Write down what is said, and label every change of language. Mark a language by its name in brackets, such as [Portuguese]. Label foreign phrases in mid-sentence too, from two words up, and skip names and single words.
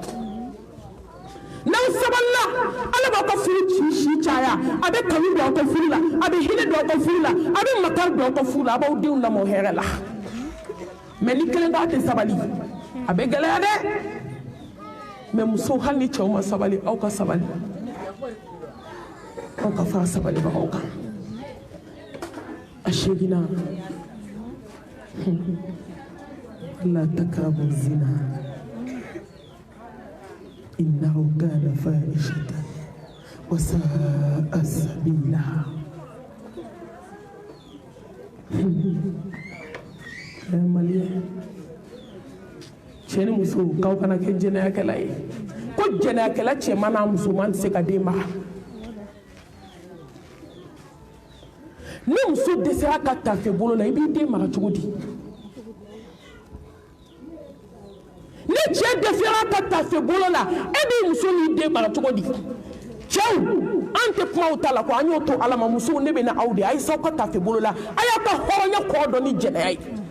[Bambara] n'aw sabalila ala b'aw ka furu si caya a bɛ kanu don aw ka furu la a bɛ hinɛ don aw ka furu la a bɛ makari don aw ka furu la a b'aw denw lamɔ hɛrɛ la mais ni kelen k'a tɛ sabali a bɛ gɛlɛya dɛ mais musow hali ni cɛw ma sabali aw ka sabali aw ka fara sabalibagaw kan a 8nan [Arabic] لا تقربوا الزنى إنه كان فاحشة وساء سبيلا [Bambara] maliya cɛ ni muso k'aw kana kɛ jɛnɛyakɛla ye ko jɛnɛyakɛla cɛman n'a musoman tɛ se ka den mara ni muso dɛsɛra ka tafe bolo la i b'i den mara cogo di ni cɛ dɛsɛra ka tafe bolo la e b'i muso n'i den mara cogo di cɛw an tɛ kumaw ta la ko an y'o to ala ma musow ne bɛ na aw de a ye s'aw ka tafe bolo la a y'a ka hɔrɔnya kɔrɔ dɔn ni jɛnɛya ye